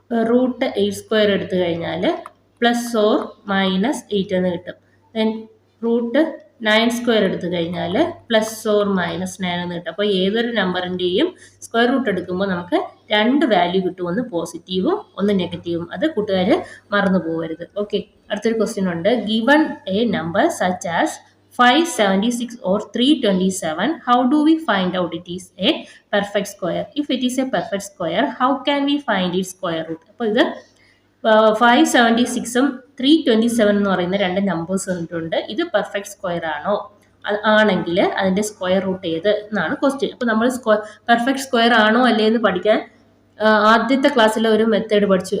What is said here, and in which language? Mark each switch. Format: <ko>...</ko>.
<ml>Root 8 square എടുത്തു കഴിഞ്ഞാൽ plus or minus 8 എന്ന് കിട്ടും. ദെൻ റൂട്ട് 9 സ്ക്വയർ എടുത്തു കഴിഞ്ഞാൽ പ്ലസ് ഓർ മൈനസ് 9 എന്ന് കിട്ടും. അപ്പോൾ ഏതൊരു നമ്പറിൻ്റെയും സ്ക്വയർ റൂട്ട് എടുക്കുമ്പോൾ നമുക്ക് 2 വാല്യൂ കിട്ടും, ഒന്ന് പോസിറ്റീവും ഒന്ന് നെഗറ്റീവും. അത് കൂട്ടുകാർ മറന്നു പോകരുത്. ഓക്കെ, അടുത്തൊരു ക്വസ്റ്റ്യൻ ഉണ്ട്.</ml> <en>Given a number such as 576 or 327, how do we find out it is a perfect square? If it is a perfect square, how can we find its square root?</en> <ml>അപ്പോൾ ഇത് 576ഉം 327 എന്ന് പറയുന്ന രണ്ട് numbers തന്നിട്ടുണ്ട്. ഇത് perfect square ആണോ, ആണെങ്കിൽ അതിൻ്റെ സ്ക്വയർ റൂട്ട് ഏത് എന്നാണ് ക്വസ്റ്റ്യൻ. അപ്പോൾ നമ്മൾ പെർഫെക്റ്റ് സ്ക്വയർ ആണോ അല്ലേ എന്ന് പഠിക്കാൻ ആദ്യത്തെ ക്ലാസ്സിലെ ഒരു മെത്തേഡ് പഠിച്ചു.</ml>